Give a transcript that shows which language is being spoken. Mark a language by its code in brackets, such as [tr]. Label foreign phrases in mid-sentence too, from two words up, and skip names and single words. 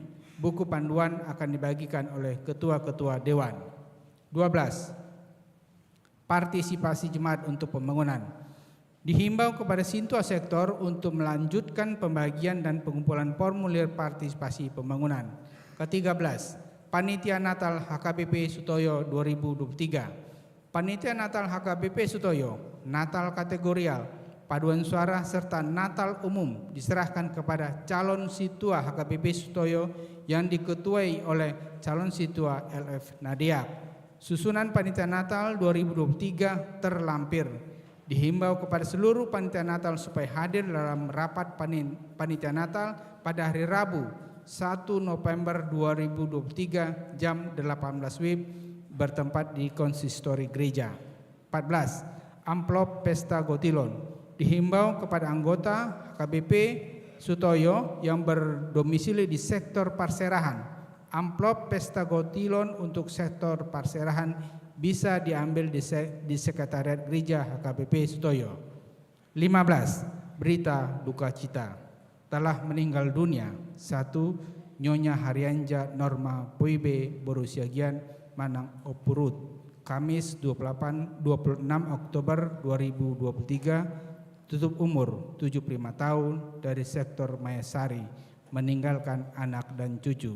[id] Buku panduan akan dibagikan oleh ketua-ketua dewan. 12. Partisipasi jemaat untuk pembangunan. Dihimbau kepada sintua sektor untuk melanjutkan pembagian dan pengumpulan formulir partisipasi pembangunan. Ke-13, Panitia Natal HKBP Sutoyo 2023. Panitia Natal HKBP Sutoyo, Natal kategorial, paduan suara serta Natal umum diserahkan kepada calon situa HKBP Sutoyo yang diketuai oleh calon situa LF Nadia. Susunan Panitia Natal 2023 terlampir. Dihimbau kepada seluruh panitia Natal supaya hadir dalam rapat panitia Natal pada hari Rabu 1 November 2023 jam 18 WIB bertempat di konsistori gereja. 14. Amplop Pesta Gotilon. Dihimbau kepada anggota HKBP Sutoyo yang berdomisili di sektor Parserahan. Amplop Pesta Gotilon untuk sektor Parserahan bisa diambil di Sekretariat Gereja HKBP Sutoyo. 15. Berita duka cita. Telah meninggal dunia 1. Nyonya Harianja Norma Poibe Borusiagian Manang Opurut, Kamis 26 Oktober 2023, tutup umur 75 tahun, dari sektor Mayasari, meninggalkan anak dan cucu.